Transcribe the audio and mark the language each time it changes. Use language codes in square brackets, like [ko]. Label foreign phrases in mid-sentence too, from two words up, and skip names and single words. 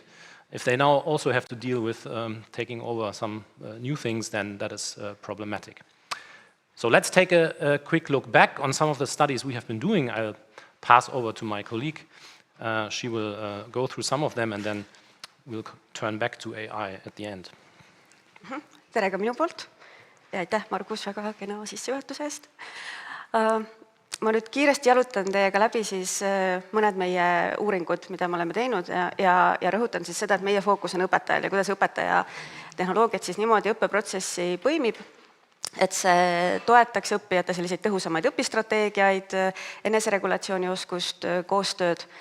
[en] If they now also have to deal with taking over some new things, then that is problematic. So let's take a quick look back on some of the studies we have been doing. I'll pass over to my colleague. She will go through some of them, and then we'll turn back to AI at the end. [et] Tere ka minu poolt ja aitäh, Margus, väga kena sissejuhatuse eest. Ma nüüd kiiresti jalutan teiega läbi siis mõned meie uuringud, mida me oleme teinud, ja rõhutan siis seda, et meie fookus on õpetajal ja kuidas õpetaja tehnoloogiat siis niimoodi õppeprotsessi põimib, et see toetaks õppijate selliseid tõhusamaid õpistrateegiaid, eneseregulatsiooni oskust, koostööd